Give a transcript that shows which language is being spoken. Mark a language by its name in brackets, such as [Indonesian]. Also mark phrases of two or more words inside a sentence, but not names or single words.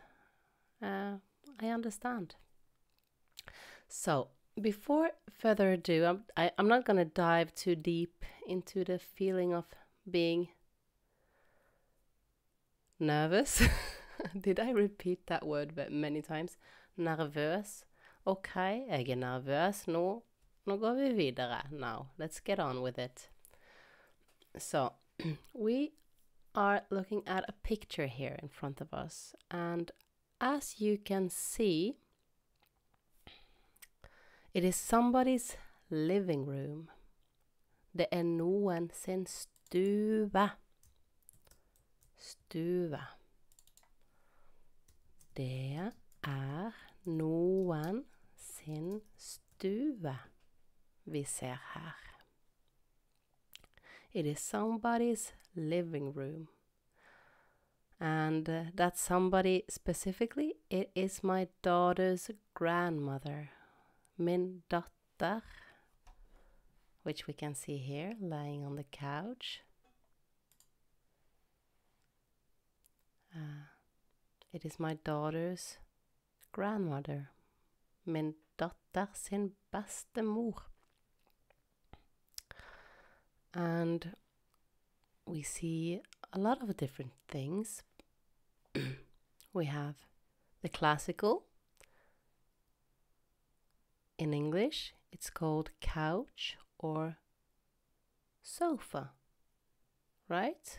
[English] I understand. So, before further ado, I'm not going to dive too deep into the feeling of being nervous. Did I repeat that word many times? [Norwegian] Nervøs. Ok, jeg er nervøs. Nå går vi videre. [English] Now, let's get on with it. So, we are looking at a picture here in front of us. And as you can see, it is somebody's living room. [Norwegian] Det er noen sin stue. Stue. Det er noen sin stue vi ser her. [English] It is somebody's living room. And that somebody specifically, it is my daughter's grandmother. [Norwegian] Min datter, [English] which we can see here, lying on the couch. It is my daughter's grandmother. [Norwegian] Min datter sin bestemor. [English] And we see a lot of different things. We have the classical. In English, it's called couch or sofa, right?